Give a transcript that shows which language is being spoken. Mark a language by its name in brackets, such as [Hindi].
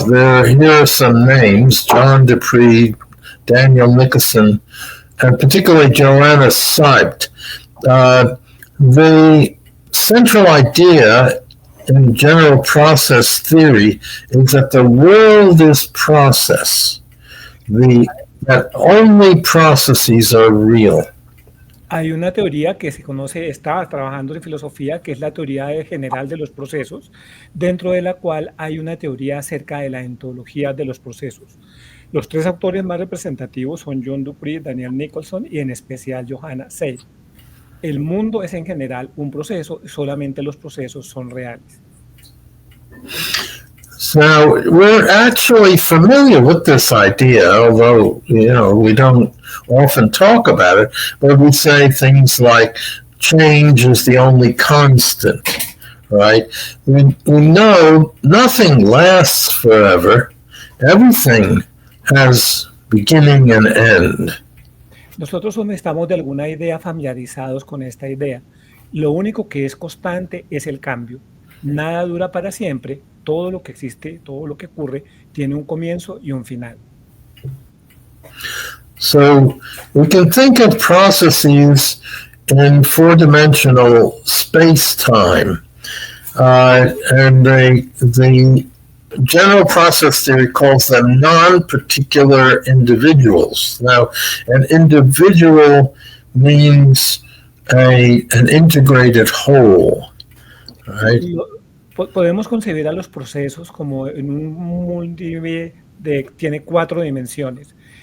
[English] Here are some names: John Dupree, Daniel Nicholson, and particularly Joanna Seibt. The central idea in general process theory is that the world is process, that only processes are real. [Spanish] Hay una teoría que se conoce, está trabajando en filosofía, que es la teoría general de los procesos, dentro de la cual hay una teoría acerca de la ontología de los procesos. Los tres autores más representativos son John Dupree, Daniel Nicholson y en especial Johanna Seibt. El mundo es en general un proceso, solamente los procesos son reales. [English] So we're actually familiar with this idea, although we don't often talk about it, but we say things like change is the only constant, right? We know nothing lasts forever. Everything has beginning and end. [Spanish] Nosotros estamos de alguna idea familiarizados con esta idea. Lo único que es constante es el cambio. Nada dura para siempre. Todo lo que existe, todo lo que ocurre, tiene un comienzo y un final. [English] So we can think of processes in four-dimensional space-time. And the general process theory calls them non-particular individuals. Now, an individual means an integrated whole, right? [Spanish] Podemos concebir a los procesos como en un mundo tiene 4 dimensiones.